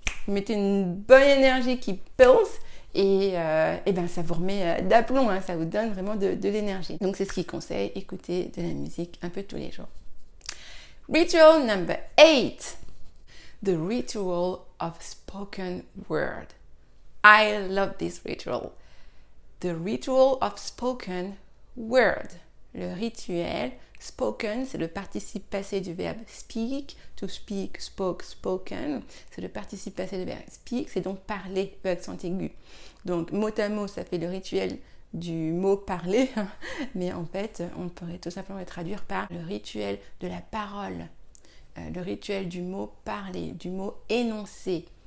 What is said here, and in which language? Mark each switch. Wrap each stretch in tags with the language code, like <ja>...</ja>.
<fr>Vous mettez une bonne énergie qui pulse et ben ça vous remet d'aplomb, hein, ça vous donne vraiment de l'énergie. Donc c'est ce qu'il conseille, écouter de la musique un peu tous les jours.</fr> <en>Ritual number 8. The ritual of spoken word. I love this ritual. The ritual of spoken word.</en> <fr>Le rituel spoken, c'est le participe passé du verbe speak.</fr> <en>To speak, spoke, spoken.</en> <fr>C'est le participe passé du verbe speak, c'est donc parler, accent aigu. Donc mot à mot, ça fait le rituel du mot parler, mais en fait, on pourrait tout simplement le traduire par le rituel de la parole, le rituel du mot parler, du mot énoncé.</fr>